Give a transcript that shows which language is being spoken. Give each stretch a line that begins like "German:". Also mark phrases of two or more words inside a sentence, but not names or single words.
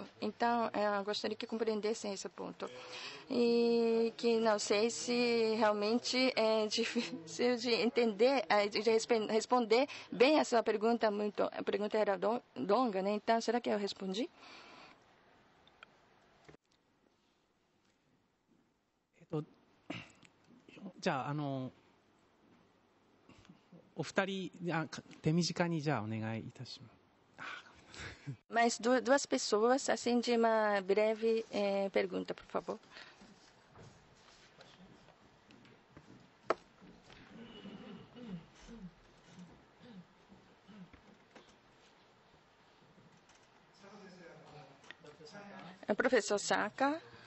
Portuguese: Então, eu gostaria que compreendessem esse ponto. E que não sei se realmente é difícil de entender, de responder bem a sua pergunta. A pergunta era longa, né? Então, será que eu respondi? Já,
Japanese: お二人、手短にじゃあお願いいたします。
Portuguese: Mas duas pessoas, assim, de uma breve pergunta, por favor. O professor Saka.